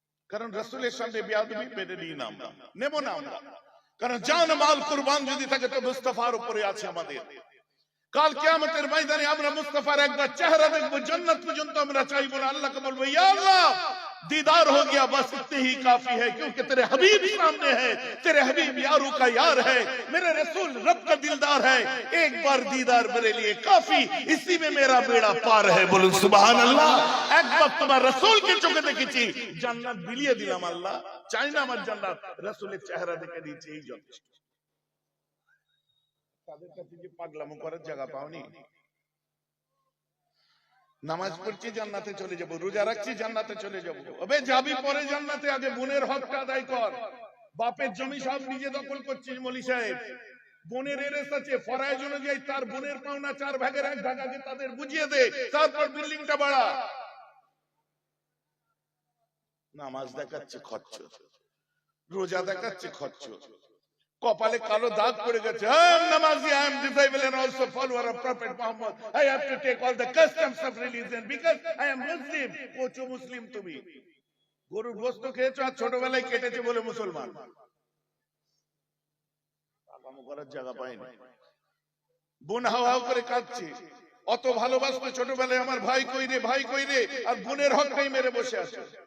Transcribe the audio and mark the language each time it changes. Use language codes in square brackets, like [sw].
[bn] কারণ রাসূলের সামনে বেয়াদবি মেনে নিই না আমরা, নেব না আমরা। কারণ জান মাল কুরবান যদি থাকে তো মুস্তাফার উপরে আছে আমাদের। কাল কিয়ামতের ময়দানে আমরা মুস্তাফার একবার চেহারা দেখবো, জান্নাত পর্যন্ত আমরা চাইবো না। আল্লাহকে বলবো, [hi] ইয়া আল্লাহ, दीदार हो गया, बस इतने ही काफी है, क्योंकि तेरे हबीब सामने है, तेरे हबीब यारों का यार है, मेरे रसूल रब का दिलदार है, एक बार दीदार मेरे लिए काफी, इसी में मेरा बेड़ा पार है। बोलो सुभान अल्लाह। एक बार तुम्हारे रसूल के चोखे [bn] দেখেছি, জান্নাত বিলিয়ে দিলাম। আল্লাহ চাই না আমার জান্নাত, রাসূলের চেহারা দেখে দিয়েছি, এই যথেষ্ট। তাদের কাছে যে পাগলামো করার জায়গা পাওনি। নামাজ পড়ছি জান্নাতে চলে যাব, রোজা রাখছি জান্নাতে চলে যাব। আবে যাবি পরে জান্নাতে, আগে বোনের হকটা আদায় কর। বাপের জমি সব নিজে দখল করছিস মলি সাহেব। বোনের এরেস আছে, ফরাইজ অনুযায়ী তার বোনের পাওনা 4 ভাগের 1 ভাগ আগে তাদের বুঝিয়ে দে, তারপর বিল্ডিংটা বাড়া। নামাজ দেখাচ্ছে খরচ, রোজা দেখাচ্ছে খরচ, কপালে কালো দাগ পড়ে গেছে। [en] I am Namazi, I am disciple and also follower of Prophet Muhammad. I have to take all the customs of religion because I am Muslim. [bn] কোচো মুসলিম তুমি? গরুর গোশত খেয়েছো আর ছোটবেলায় কেটেছে বলে মুসলমান। পাকামো করার জায়গা পায়নি। বোন হাও হাও করে কাঁদছে, অত ভালোবাসতো ছোটবেলায়, আমার ভাই কই রে, ভাই কই রে, আর বোনের হকটাই মেরে বসে আছে।